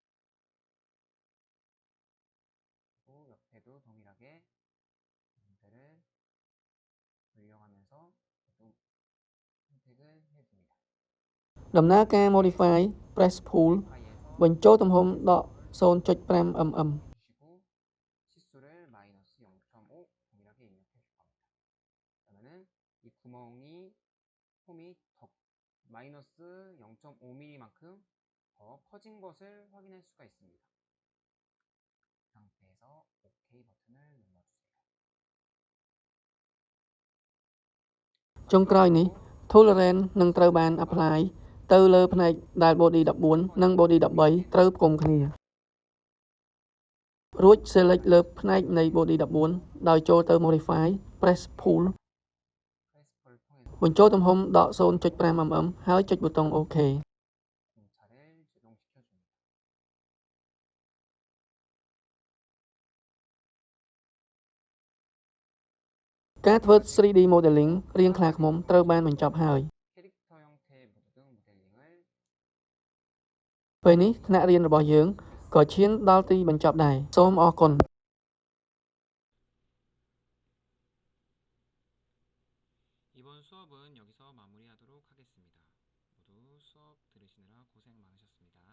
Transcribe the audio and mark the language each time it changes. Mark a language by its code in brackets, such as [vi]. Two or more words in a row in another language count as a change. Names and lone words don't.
[ko] 그리고 옆에도 동일하게 문제를 변경하면서 모두 선택을 해줍니다. [km] ដំណើរការ modify press pull [ko] 파이에서 [km] បញ្ចូលទំហំដក 0.5 mm [ko] 주시고 치수를 마이너스 0.5 동일하게 입력해 줄 겁니다. 그러면은 이 구멍이 홈이 더 마이너스 0.5mm만큼 더 퍼진 것을 확인할 수가 있습니다. 이 상태에서 OK 버튼을 눌러주세요. [km] ចុងក្រោយនេះ tolerance នឹងត្រូវបាន apply ទៅលើផ្នែកដែល body 14 និង body 13 ត្រូវផ្គុំគ្នារួច select លើផ្នែកនៃ body 14 ដោយចូលទៅ modify press pull [ko] 프레스폴을 통해서 [km] បញ្ចូលទំហំដក 0.5 mm ហើយចុចប៊ូតុង OK [ko] 공차를 제동시켜줍니다. [km] ការធ្វើ 3D modeling រាងខ្លាឃ្មុំត្រូវបានបញ្ចប់ហើយ [ko] 캐릭터 형태의 무드 모델링을 [km] ពេលនេះថ្នាក់រៀនរបស់យើងក៏ឈានដល់ទីបញ្ចប់ដែរសូមអរគុណ [ko] 이번 수업은 여기서 마무리하도록 하겠습니다. 모두 수업 들으시느라 고생 많으셨습니다.